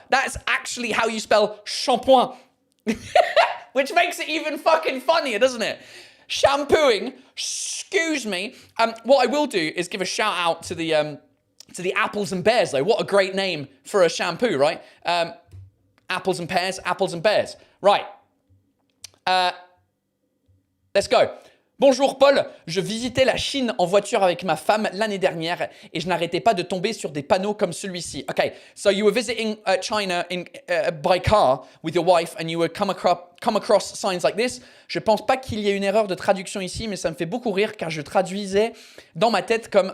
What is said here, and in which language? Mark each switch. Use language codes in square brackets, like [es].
[en] That's actually how you spell shampoing. Which makes it even fucking funnier, doesn't it? Shampooing. Excuse me. What I will do is give a shout out to the apples and bears, though. What a great name for a shampoo, right? Apples and pears, apples and bears. Right. Let's go. [fr] Bonjour Paul, je visitais la Chine en voiture avec ma femme l'année dernière et je n'arrêtais pas de tomber sur des panneaux comme celui-ci. [en] Okay, so you were visiting China by car with your wife and you would come across signs like this. [fr] Je pense pas qu'il y ait une erreur de traduction ici, mais ça me fait beaucoup rire car je traduisais dans ma tête comme...